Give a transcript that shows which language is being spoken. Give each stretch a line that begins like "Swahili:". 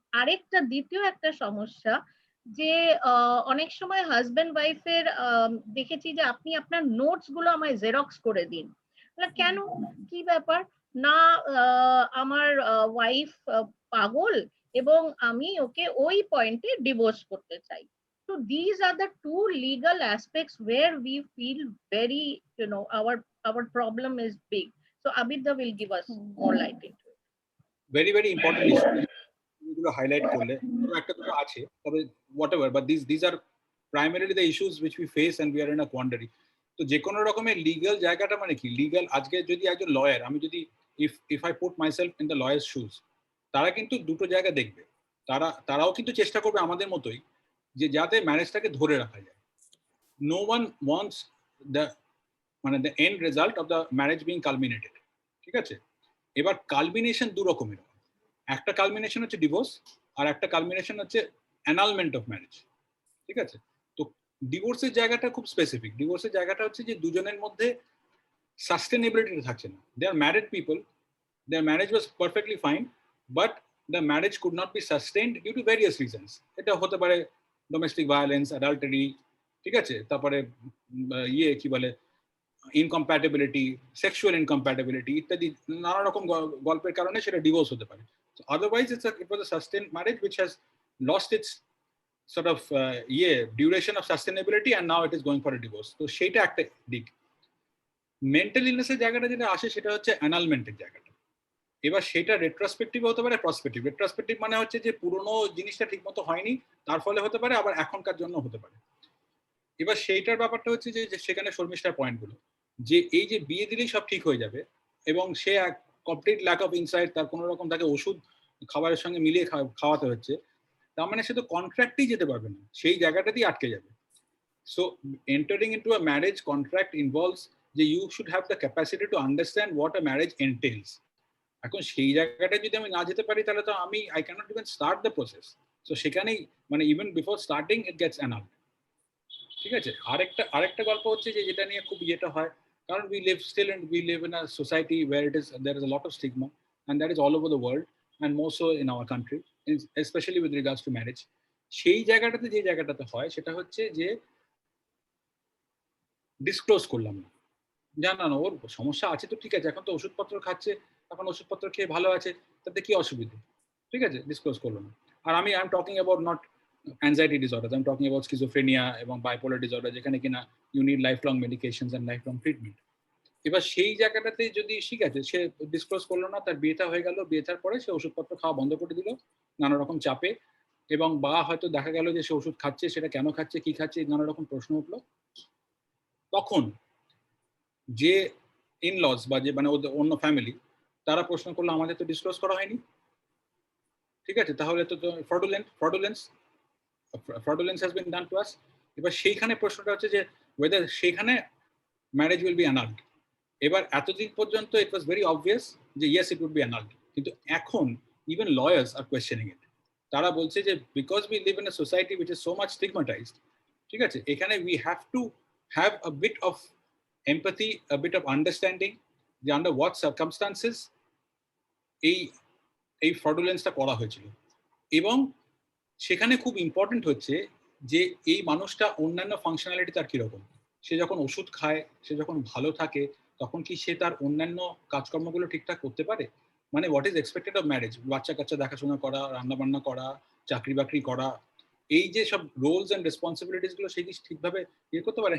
Bangla: আরেকটা দ্বিতীয় একটা সমস্যা যে অনেক সময় হাজবেন্ড ওয়াইফের দেখেছি যে আপনি আপনার নোটস গুলো আমায় জেরক্স করে দিন। কেন, কি ব্যাপার? না, আমার ওয়াইফ পাগল এবং আমি ওকে ওই পয়েন্টে ডিভোর্স করতে চাই।
English: So these are the two legal aspects where we feel very, you know, our problem is big. So Abhidha will give us more light into it. Very very important issue
Bangla: এগুলো highlight করলে একটা দুটো আছে, তবে
English: Whatever, but this are primarily the issues which we face and we are in a quandary.
Bangla: তো যে কোনো রকমের লিগ্যাল জায়গাটা মানে কি, লিগ্যাল আজকে যদি একজন লয়ার, আমি যদি
English: if I put myself in the lawyer's shoes,
Bangla: তারা কিন্তু দুটো জায়গা দেখবে। তারাও কিন্তু চেষ্টা করবে আমাদের মতোই যে যাতে ম্যারেজটাকে ধরে রাখা যায়।
English: No one wants the মানে the end result of the marriage being culminated.
Bangla: ঠিক আছে, এবার কালমিনেশন দু রকমের, একটা কালমিনেশন হচ্ছে ডিভোর্স, আর একটা কালমিনেশন হচ্ছে অ্যানালমেন্ট অফ ম্যারেজ। ঠিক আছে, তো ডিভোর্সের জায়গাটা খুব স্পেসিফিক। ডিভোর্সের জায়গাটা হচ্ছে যে দুজনের মধ্যে সাস্টেনেবিলিটি থাকছে না।
English: They are married people, their marriage was perfectly fine, but the marriage could not be sustained due to various reasons.
Bangla: এটা হতে পারে ডোমেস্টিক ভায়োলেন্স, অ্যাডাল্টারি, ঠিক আছে, তারপরে ইয়ে কি বলে ইনকম্প্যাটেবিলিটি, সেক্সুয়াল ইনকম্প্যাটেবিলিটি ইত্যাদি নানা রকম গল্পের কারণে সেটা ডিভোর্স হতে পারে।
English: Otherwise it was a sustained marriage which has lost its sort of duration of sustainability and now it is going for a divorce.
Bangla: তো সেইটা একটা দিক। মেন্টাল ইলনেসের জায়গাটা যেটা আসে সেটা হচ্ছে অ্যানালমেন্টের জায়গাটা। এবার সেটা রেট্রোস্পেক্টিভ হতে পারে, প্রসপেক্টিভ। রেট্রোস্পেক্টিভ মানে হচ্ছে যে পুরোনো জিনিসটা ঠিক মতো হয়নি, তার ফলে হতে পারে, আবার এখনকার জন্য হতে পারে। এবার সেইটার ব্যাপারটা হচ্ছে যে সেখানে শর্মিষ্ঠার পয়েন্টগুলো, যে এই যে বিয়ে দিলেই সব ঠিক হয়ে যাবে এবং সে এক কমপ্লিট ল্যাক অফ ইনসাইট, তার কোনো রকম তাকে ওষুধ খাবারের সঙ্গে মিলিয়ে খাওয়াতে হচ্ছে, তার মানে সে তো কন্ট্রাক্টেই যেতে পারবে না, সেই জায়গাটাতেই আটকে যাবে।
English: So entering into a marriage contract involves যে you should have the capacity to understand what a marriage entails.
Bangla: এখন সেই জায়গাটা যদি আমি না যেতে পারি তাহলে তো আমি
English: I can't even start the process. So
Bangla: সেখানেই মানে
English: Even before starting it gets annulled.
Bangla: ঠিক আছে, আরেকটা গল্প হচ্ছে যে যেটা নিয়ে খুব ইয়েটা হয়, কারণ
English: we live in a society where there is a lot of stigma, and that is all over the world and more so in our country, especially with regards to marriage.
Bangla: সেই জায়গাটাতে যে জায়গাটাতে হয় সেটা হচ্ছে যে ডিসক্লোজ করলাম না, জানানো ওর সমস্যা আছে তো ঠিক আছে, এখন তো ওষুধপত্র খাচ্ছে, এখন ওষুধপত্র খেয়ে ভালো আছে, তাতে কি অসুবিধা, ঠিক আছে, ডিসক্লোজ করলো না।
English: আর I am talking about not anxiety disorder, I am talking about schizophrenia এবং bipolar disorder, যেখানে কিনা you need lifelong medications and lifelong treatment.
Bangla: এবার সেই জায়গাটাতে যদি ঠিক আছে সে ডিসক্লোজ করলো না, তার বিয়েটা হয়ে গেল, বিয়েটার পরে সে ওষুধপত্র খাওয়া বন্ধ করে দিল নানা রকম চাপে, এবং বা হয়তো দেখা গেল যে সে ওষুধ খাচ্ছে, সেটা কেন খাচ্ছে, কি খাচ্ছে, নানা রকম প্রশ্ন উঠলো, তখন যে ইনলস বা যে মানে অন্য ফ্যামিলি, তারা প্রশ্ন করলো আমাদের তো ডিসক্লোজ করা হয়নি, ঠিক আছে, তাহলে তো ফ্রডুলেন্স,
English: fraudulence has been done to us.
Bangla: এবার সেইখানে প্রশ্নটা হচ্ছে যে whether সেইখানে
English: marriage will be annulled.
Bangla: এবার এতদিন পর্যন্ত
English: it was very obvious যে yes it would be annulled,
Bangla: কিন্তু এখন
English: even lawyers are questioning it.
Bangla: তারা বলছে যে
English: because we live in a society which is so much stigmatized,
Bangla: ঠিক আছে, এখানে
English: we have to have a bit of empathy, a bit of understanding যে under what circumstances
Bangla: এই ফ্রডুলেন্সটা করা হয়েছিল। এবং সেখানে খুব ইম্পর্টেন্ট হচ্ছে যে এই মানুষটা অন্যান্য ফাংশনালিটি তার কিরকম, সে যখন ওষুধ খায়, সে যখন ভালো থাকে, তখন কি সে তার অন্যান্য কাজকর্মগুলো ঠিকঠাক করতে পারে? মানে
English: what is expected of marriage,
Bangla: বাচ্চা কাচ্চা দেখাশোনা করা, রান্নাবান্না করা, চাকরি বাকরি করা, এই যে সব রোলস অ্যান্ড রেসপন্সিবিলিটিস গুলো সে কি ঠিকভাবে ইয়ে করতে পারে?